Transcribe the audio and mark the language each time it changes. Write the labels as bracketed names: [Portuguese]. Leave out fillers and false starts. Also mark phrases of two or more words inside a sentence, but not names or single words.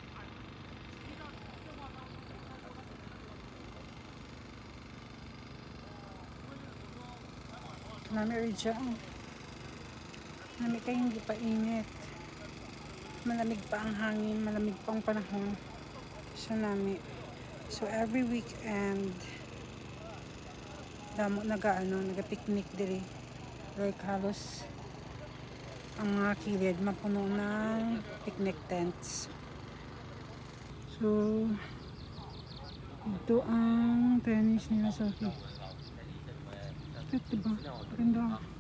[Hiligaynon] Nami rin dyan. Nami kayo hindi pa init. [Filipino] Malamig pa ang hangin, malamig pa ang panahon. [Hiligaynon] So nami. So [English] every weekend, [Hiligaynon] damo naga-picnic diri. [Filipino] Like halos ang mga kilid mapuno ng [English] picnic tents. [Filipino] So ito ang tennis nila, Sophie. Cute, diba? Ganda.